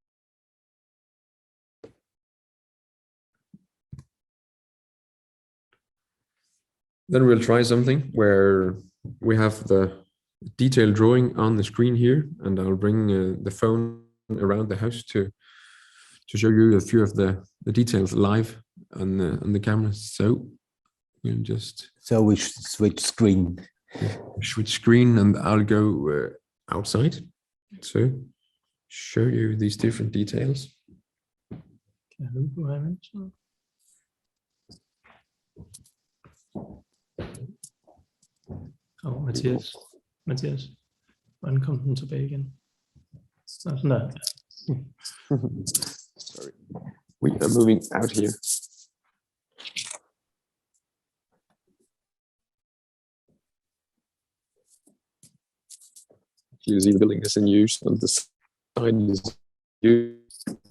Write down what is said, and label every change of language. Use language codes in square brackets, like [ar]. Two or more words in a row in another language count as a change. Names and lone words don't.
[en] Then we'll try something where we have the detailed drawing on the screen here, and I'll bring the phone around the house to show you a few of the details live on the camera. So we'll just we switch screen. Switch screen, and I'll go outside to show you these different details. [da] Oh, Mathias, hvordan kom den tilbage igen? Sådan der. [en] Sorry, we are moving out here. You see the building is in use, and the sign is used.